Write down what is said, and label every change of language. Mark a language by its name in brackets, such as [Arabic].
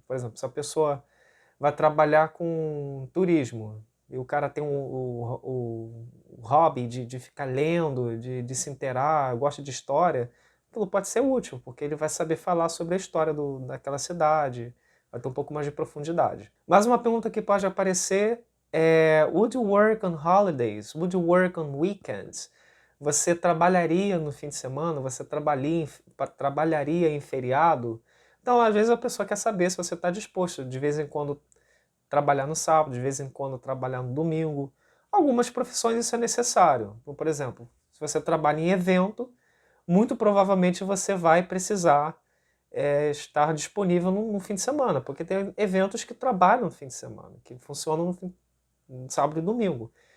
[Portuguese] Por exemplo, se a pessoa vai trabalhar com turismo, e o cara tem o hobby de ficar lendo, de se inteirar, gosta de história, aquilo pode ser útil, porque ele vai saber falar sobre a história daquela cidade, vai ter um pouco mais de profundidade. [English] Mais uma pergunta que pode aparecer Would you work on holidays? Would you work on weekends? [Portuguese] Você trabalharia no fim de semana? Você trabalharia em feriado? Então, às vezes a pessoa quer saber se você está disposto de vez em quando trabalhar no sábado, de vez em quando trabalhar no domingo. Algumas profissões isso é necessário. Por exemplo, se você trabalha em evento, muito provavelmente você vai precisar estar disponível no fim de semana, porque tem eventos que trabalham no fim de semana, que funcionam no sábado e domingo.